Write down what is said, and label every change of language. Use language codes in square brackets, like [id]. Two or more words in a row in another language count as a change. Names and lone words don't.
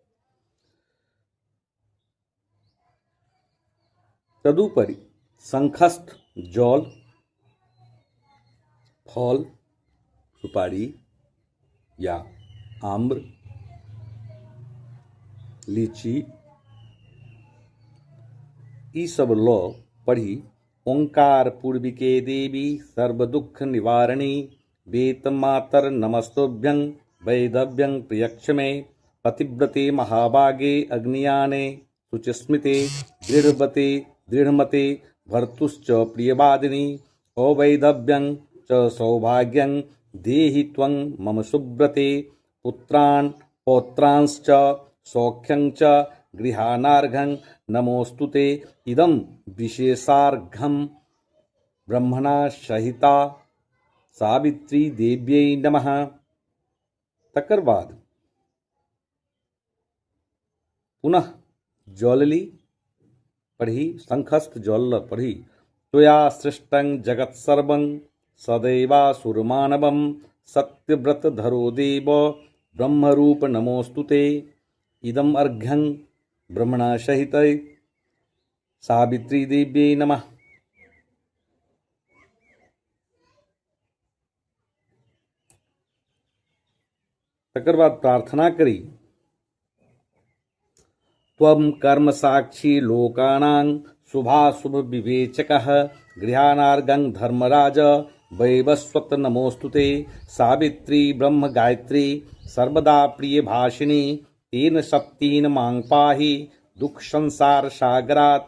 [mai] तदुपरि शंखस्थ जल फल सुपारी या आम्र लीची ई सब लो पढ़ी [sa] ओंकार पूर्विके देवी सर्वदुख निवारणी वेतमातर नमस्तुभ्यं वैधव्यं प्रियक्षमे। पतिव्रते महाभागे अग्नियाने सुचिस्मिते दृढ़वते दृढ़मते भर्तुश्च प्रियवादिनी अवैधव्यं च सौभाग्यं देहि त्वं मम सुव्रते। पुत्रान् पौत्रांश्च सौख्यं च गृहानार्घं नमोस्तुते। इदं विशेषार्घं ब्रह्मणा सहिता सावित्री देव्यै नमः। [mai] तकर बाद पुनः जल ली पढ़ी शंखस्थ जल पढ़ी [sa] त्वया सृष्टं जगत् सर्वं सदैवासुरमानवं सत्यव्रत धरो देव ब्रह्मरूप नमोस्तुते। इदम् अर्घ्यं ब्रह्मणा सहित सावित्री देव्यै नमः। [mai] तकर बाद प्रार्थना करी [sa] त्वं कर्म साक्षी लोकानां शुभाशुभ विवेचकः गृहानार्घं धर्मराज वैवस्वत नमोस्तुते। सावित्री ब्रह्म गायत्री सर्वदा प्रिय भाषिणी तेन शक्तिन मां पाहि दुख संसार सागरात्।